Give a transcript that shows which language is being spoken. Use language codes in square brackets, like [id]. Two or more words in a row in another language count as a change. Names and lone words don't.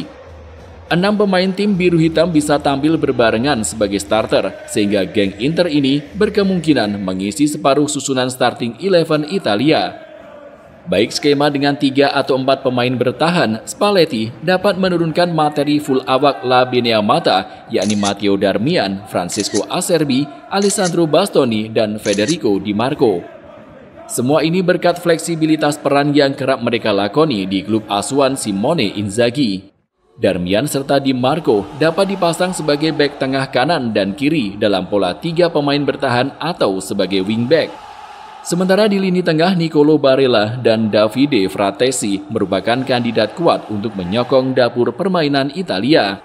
[id] 6 pemain tim biru hitam bisa tampil berbarengan sebagai starter, sehingga geng Inter ini berkemungkinan mengisi separuh susunan starting 11 Italia. Baik skema dengan 3 atau 4 pemain bertahan, Spalletti dapat menurunkan materi full awak La Beneamata, yakni Matteo Darmian, Francesco Acerbi, Alessandro Bastoni, dan Federico Di Marco. Semua ini berkat fleksibilitas peran yang kerap mereka lakoni di klub asuhan Simone Inzaghi. Darmian serta Di Marco dapat dipasang sebagai bek tengah kanan dan kiri dalam pola 3 pemain bertahan atau sebagai wingback. Sementara di lini tengah, Nicolo Barella dan Davide Fratesi merupakan kandidat kuat untuk menyokong dapur permainan Italia.